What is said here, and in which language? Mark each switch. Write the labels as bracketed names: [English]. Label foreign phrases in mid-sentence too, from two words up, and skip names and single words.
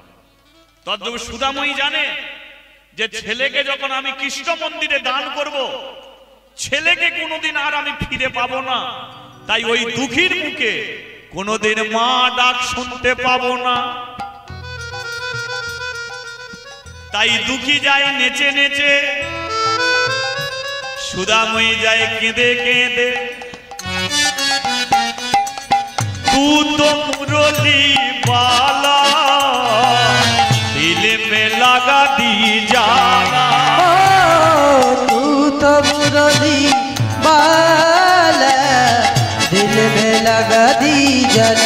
[Bangla] তত সুদাময়ী জানে যে ছেলেকে যখন আমি কৃষ্ণ মন্দিরে দান করব, ছেলেকে কোনোদিন আর আমি ফিরে পাবো না। তাই ওই দুঃখীর মুখে কোনোদিন মা ডাক শুনতে পাবো না। তাই দুঃখী যায় নেচে নেচে, সুদাময়ী যায় কেঁদে কেঁদে। [Hindi] तू तो मुरली वाला दिल में लगा दी जाला। तू तो मुरली वाला दिल में लगा दी जाला।